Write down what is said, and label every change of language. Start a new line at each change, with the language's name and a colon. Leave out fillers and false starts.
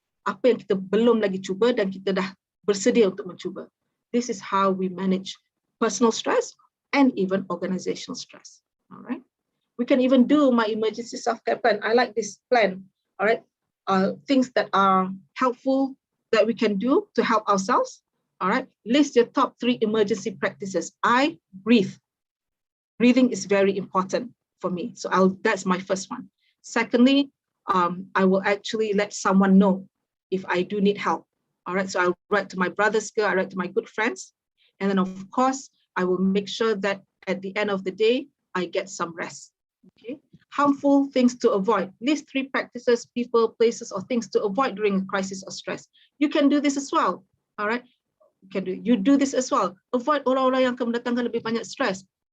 Malay: Apa yang kita belum lagi cuba dan kita dah bersedia untuk mencuba?
English: This is how we manage personal stress and even organizational stress. All right. We can even do my emergency self-care plan. I like this plan. All right. Things that are helpful that we can do to help ourselves. All right. List your top 3 emergency practices. I breathe. Breathing is very important for me. So that's my first one. Secondly, I will actually let someone know if I do need help. All right. So I'll write to my brother's girl, I write to my good friends. And then of course, I will make sure that at the end of the day, I get some rest. Okay. Harmful things to avoid. List 3 practices, people, places, or things to avoid during a crisis or stress. You can do this as well. All right. You do this as well.
Malay: Avoid orang-orang yang akan mendatangkan lebih banyak stress.